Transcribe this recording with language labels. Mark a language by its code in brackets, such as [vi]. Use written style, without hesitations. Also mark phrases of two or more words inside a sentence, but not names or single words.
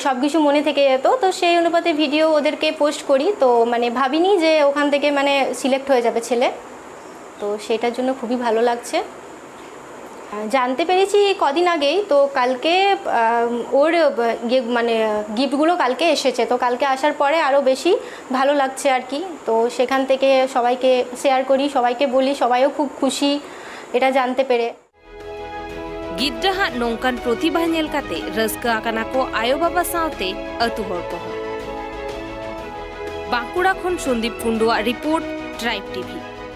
[bn] সব কিছু মনে থেকে যেত তো সেই অনুপাতে ভিডিও ওদেরকে পোস্ট করি তো মানে ভাবিনি যে ওখান থেকে মানে সিলেক্ট হয়ে যাবে ছেলে তো সেটার জন্য খুবই ভালো লাগছে জানতে পেরেছি কদিন আগেই তো কালকে ওর মানে গিফটগুলো কালকে এসেছে তো কালকে আসার পরে আরও বেশি ভালো লাগছে আর কি তো সেখান থেকে সবাইকে শেয়ার করি সবাইকে বলি সবাইও খুব খুশি এটা জানতে পেরে [sat] गिद्रा हां नोंकान प्रतिभा नेल काते रस्का आकाना को आयो बाबा सावते अतु हर को बांकुड़ा खन सन्दीप कुंडुआ रिपोर्ट ट्राइब टीवी।